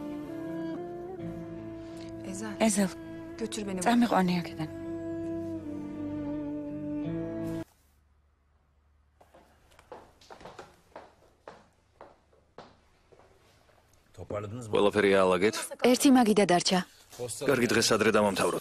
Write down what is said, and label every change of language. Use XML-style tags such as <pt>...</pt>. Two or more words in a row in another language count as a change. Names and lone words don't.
<ka>ეზელ,</ka> <tr>Götür beni.</tr> <ka>წამიყვანი აქედან.</ka> <tr>Toparladınız mı?</tr> <ka>ყველაფერი აალაგეთ. ერთი მაგიდა დარჩა. კარგი, დღეს ადრე დავამთავროთ.</ka>